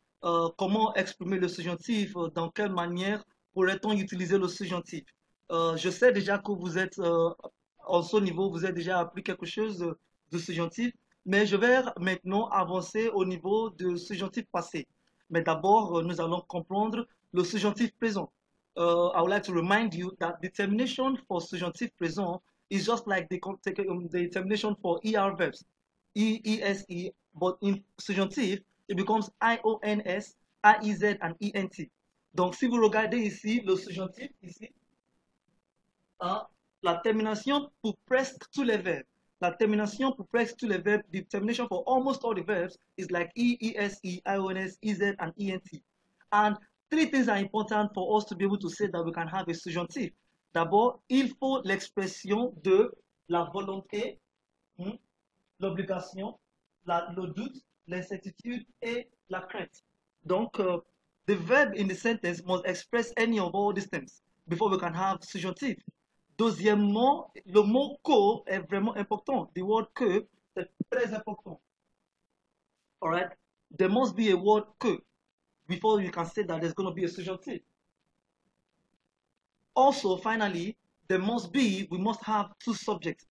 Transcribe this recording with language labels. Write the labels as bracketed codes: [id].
[fr] Comment exprimer le subjonctif, dans quelle manière pourrait-on utiliser le subjonctif. Je sais déjà que vous êtes, en ce niveau, vous avez déjà appris quelque chose de subjonctif, mais je vais maintenant avancer au niveau de subjonctif passé. Mais d'abord, nous allons comprendre le subjonctif présent. [en] I would like to remind you that the termination for subjunctive present is just like the termination for ER verbs, EESE, but in subjunctive, it becomes IONS, IEZ, and ENT. [fr] Donc, si vous regardez ici, le subjonctif, ici, hein, la termination pour presque tous les verbes. La termination pour presque tous les verbes, [en] the termination for almost all the verbs is like EESE, IONS, EZ, and ENT. And three things are important for us to be able to say that we can have a subjonctif. [fr] D'abord, il faut l'expression de la volonté, l'obligation, le doute, l'incertitude et la crainte. [en] Donc, the verb in the sentence must express any of all these things before we can have subjonctif. [fr] Deuxièmement, le mot que est vraiment important. [en] The word que, [fr] c'est très important. [en] All right? There must be a word que before you can say that there's going to be a subjunctive. Also, finally, we must have two subjects.